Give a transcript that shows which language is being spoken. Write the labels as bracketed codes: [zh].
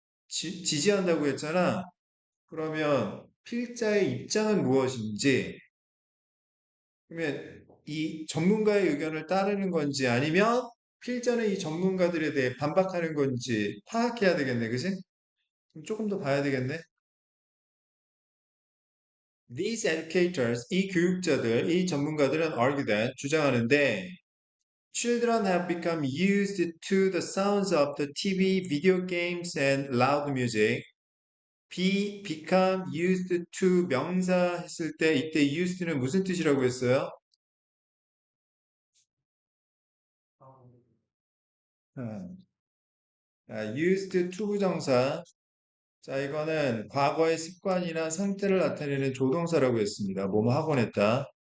[ko] 지지한다고 했잖아. 그러면 필자의 입장은 무엇인지, 그러면 이 전문가의 의견을 따르는 건지 아니면 필자는 이 전문가들에 대해 반박하는 건지 파악해야 되겠네, 그지? 그럼 조금 더 봐야 되겠네. [en] These educators, [ko] 이 교육자들, 이 전문가들은 [en] argue that, [ko] 주장하는데, [en] children have become used to the sounds of the TV, video games, and loud music. [ko] become used to 명사 했을 때 이때 used는 무슨 뜻이라고 했어요? 음, used to 부정사. 자, 이거는 과거의 습관이나 상태를 나타내는 조동사라고 했습니다. 뭐뭐 하곤 했다.